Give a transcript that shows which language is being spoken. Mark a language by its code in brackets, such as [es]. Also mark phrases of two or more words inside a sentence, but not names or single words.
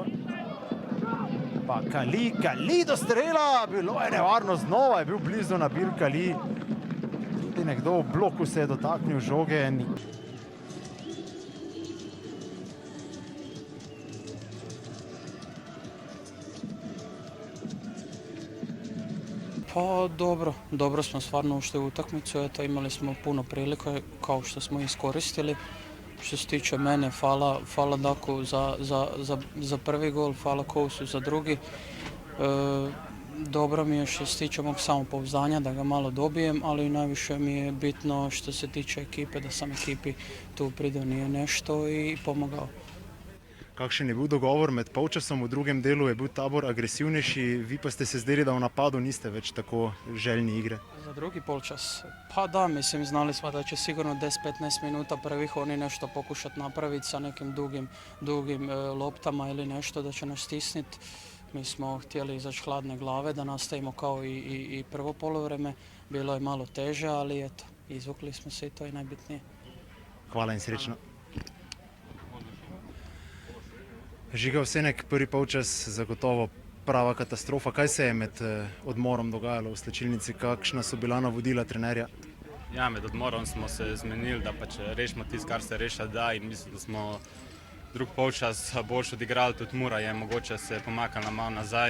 [sl] Pa Kali do strela, bilo je nevarno, znova je bil blizu Nabil Kali. Tudi nekdo v bloku se je dotaknil žoge. [hr] Pa dobro smo stvarno ušli u utakmicu, eto imali smo puno prilika kao što smo iskoristili. Što se tiče mene, hvala Daku za prvi gol, hvala Kousu za drugi. Dobro mi je što se tiče mog samopouzdanja da ga malo dobijem, ali najviše mi je bitno što se tiče ekipe, da sam ekipi tu pridonio nešto i pomogao. [sl] Kakšen je bil dogovor med polčasom, v drugem delu je bil Tabor agresivnejši, vi pa ste se zdeli, da v napadu niste več tako željni igre. Za drugi polčas? [hr] Pa da, mislim, znali smo da će sigurno 10-15 minuta prvih oni nešto pokušati napraviti sa nekim dugim loptama ili nešto da će nas stisniti. Mi smo htjeli izaći hladne glave da nastavimo kao i prvo poluvreme. Bilo je malo teže, ali eto, izvukli smo se i to je najbitnije. [sl] Hvala in srečno. Žiga Ovsenek, prvi polčas zagotovo prava katastrofa. Kaj se je med odmorom dogajalo v slačilnici? Kakšna so bila navodila trenerja? Ja, med odmorom smo se zmenili, da pač rešimo tisto, kar se rešiti da, in mislim, da smo drug polčas boljše odigrali, tudi Mura je mogoče se pomaknila malo nazaj.